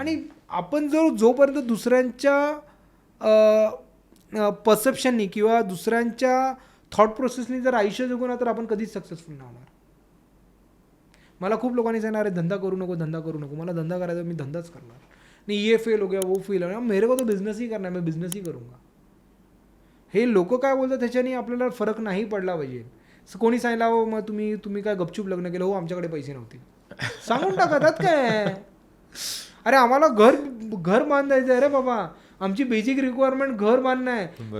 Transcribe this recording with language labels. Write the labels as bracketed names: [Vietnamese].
[Marathi] आणि आपण जोपर्यंत दुसऱ्यांच्या परसेप्शननी किंवा दुसऱ्यांच्या थॉट प्रोसेसनी जर आयुष्य जगू ना, तर आपण कधीच सक्सेसफुल नाही होणार. मला खूप लोकांनी सांगणार आहे धंदा करू नको, धंदा करू नको. मला धंदा करायचा, मी धंदाच करणार नाही. [Hindi] ये फेल हो गया, वो फेल हो गया, मेरे को तो बिझनेस ही करना है, मैं बिझनेस ही करूंगा. [Marathi] हे लोक काय बोलतात त्याच्याने आपल्याला फरक नाही पडला पाहिजे. कोणी सांगितलं हो मग तुम्ही काय गपचूप लग्न केलं, हो आमच्याकडे पैसे नव्हते, सांगून टाकतात काय. अरे आम्हाला घर बांधायचं आहे रे बाबा, आमची बेसिक रिक्वायरमेंट घर बांधणं आहे.